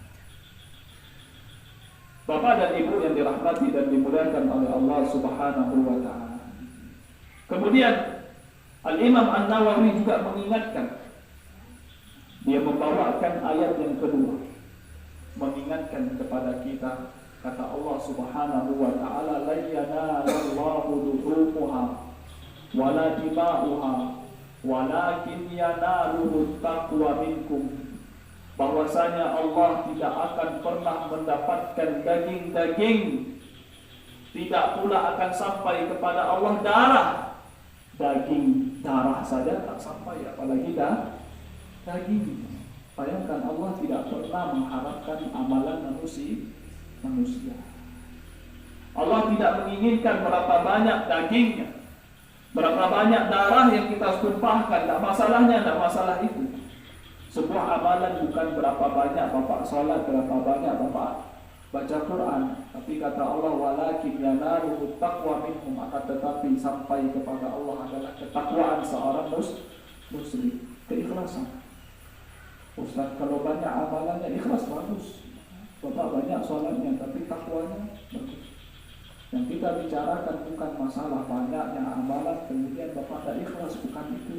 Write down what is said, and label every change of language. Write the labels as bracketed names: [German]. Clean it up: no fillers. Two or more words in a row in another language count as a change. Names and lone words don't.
[Indonesian] Bapak dan Ibu yang dirahmati dan dimuliakan oleh Allah [Arabic] سبحانه وتعالى. [Indonesian] Kemudian Al-Imam An-Nawawi juga mengingatkan. Dia membawakan ayat yang kedua, mengingatkan kepada kita, kata Allah [Arabic] سبحانه وتعالى, لا ينال الله لحومها ولا دماؤها ولكن يناله التقوى منكم. [Indonesian] Bahwasanya Allah tidak akan pernah mendapatkan daging-daging, tidak pula akan sampai kepada Allah darah. Daging, darah saja tak sampai, apalagi daging. Bayangkan, Allah tidak pernah mengharapkan amalan manusia. Allah tidak menginginkan berapa banyak dagingnya, berapa banyak darah yang kita tumpahkan. Tak masalahnya, tak masalah itu. Sebuah amalan bukan berapa banyak Bapak sholat, berapa banyak Bapak baca Quran. Tapi kata Allah, [Arabic] ولكن يناله التقوى منهم, [Indonesian] akan tetapi sampai kepada Allah adalah ketakwaan seorang muslim, keikhlasan. Ustaz, kalau banyak amalannya ikhlas, bagus. Bapak banyak sholatnya, tapi takwanya bagus. Yang kita bicarakan bukan masalah banyaknya amalan kemudian Bapak tak ikhlas, bukan itu.